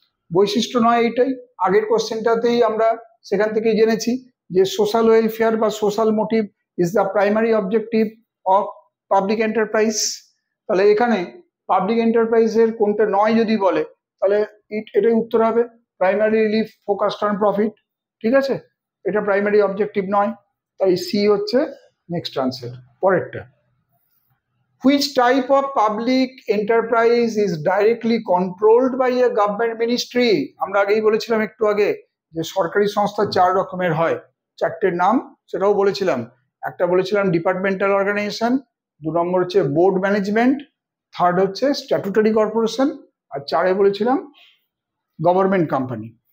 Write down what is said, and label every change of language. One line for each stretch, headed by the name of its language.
Bangla: বৈশিষ্ট্য নয় এইটাই, আগের কোশ্চেনটাতেই আমরা সেখান থেকেই জেনেছি যে সোশ্যাল ওয়েলফেয়ার বা
English: Social motive is the primary objective of public enterprise.
Bangla: তাহলে এখানে পাবলিক এন্টারপ্রাইজের কোনটা নয় যদি বলে, তাহলে এটাই উত্তর হবে
English: primarily focused on profit,
Bangla: ঠিক আছে? এটা প্রাইমারি অবজেক্টিভ নয়, তাই সি হচ্ছে নেক্সট আনসার। পরেরটা,
English: which type of public enterprise is directly controlled by a government ministry?
Bangla: আমরা আগেই বলেছিলাম একটু আগে যে সরকারি সংস্থা 4 রকমের হয়, 4টের নাম সেটাও বলেছিলাম। একটা বলেছিলাম ডিপার্টমেন্টাল অর্গানাইজেশন, 2 নম্বর হচ্ছে বোর্ড ম্যানেজমেন্ট, 3rd হচ্ছে স্ট্যাটুটরি কর্পোরেশন, আর 4 বলেছিলাম গভর্নমেন্ট কোম্পানি।